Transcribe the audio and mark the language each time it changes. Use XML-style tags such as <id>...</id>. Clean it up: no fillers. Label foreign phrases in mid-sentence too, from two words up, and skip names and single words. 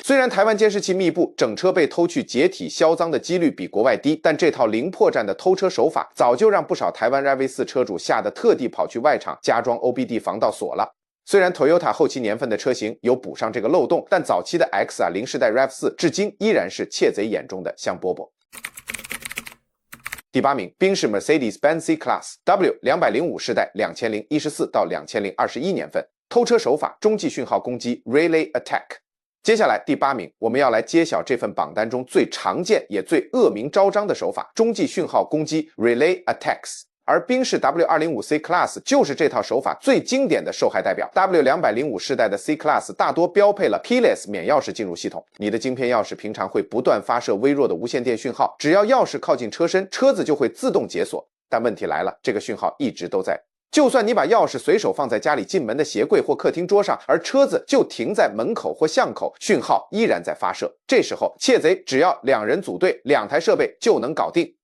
<zh>雖然台灣監視器密布，整車被偷去解體銷贓的幾率比國外低，但這套零破綻的偷車手法早就讓不少台灣 RAV4 車主嚇得特地跑去外廠加裝 OBD 防盜鎖了。雖然 Toyota 後期年份的車型有補上這個漏洞，但早期的 X 零世代 RAV4 至今依然是竊賊眼中的香饽饽。第8名，賓士 Mercedes-Benz C-Class W205 世代2014到2021年份，偷車手法中继讯號攻擊</zh> <en>Relay Attack。</en> <zh>接下來第8名，我們要來揭曉這份榜單中最常見也最惡名昭彰的手法——中繼訊號攻擊</zh> <en>Relay Attacks。</en> <zh>而賓士 W205 C-Class 就是這套手法最經典的受害代表。W205 世代的 C-Class 大多標配了 Keyless 免鑰匙進入系統，你的晶片鑰匙平常會不斷發射微弱的無線電訊號，只要鑰匙靠近車身，車子就會自動解鎖。但問題來了，這個訊號一直都在。就算你把鑰匙隨手放在家裡進門的鞋櫃或客廳桌上，而車子就停在門口或巷口，訊號依然在發射。這時候竊賊只要2人組隊，2台設備就能搞定。</zh>